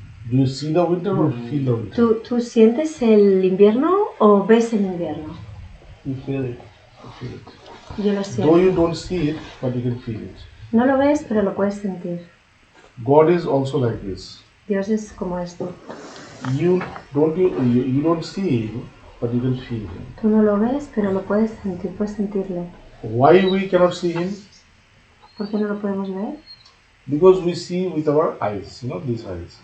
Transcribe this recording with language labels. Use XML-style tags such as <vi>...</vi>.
<en>Do you see the winter or feel the winter?</en> <es>¿Tú sientes el invierno o ves el invierno?</es> <en>You feel it.</en> <es>Yo lo siento.</es> <en>Though you don't see it, but you can feel it.</en> <es>No lo ves, pero lo puedes sentir.</es> <en>God is also like this.</en> <es>Dios es como esto.</es> <en>You don't see him, but you can feel him.</en> <es>Tú no lo ves, pero lo puedes sentirle.</es> <en>Why we cannot see him?</en> <es>¿Por qué no lo podemos ver?</es> <en>Because we see with our eyes, these eyes.</en>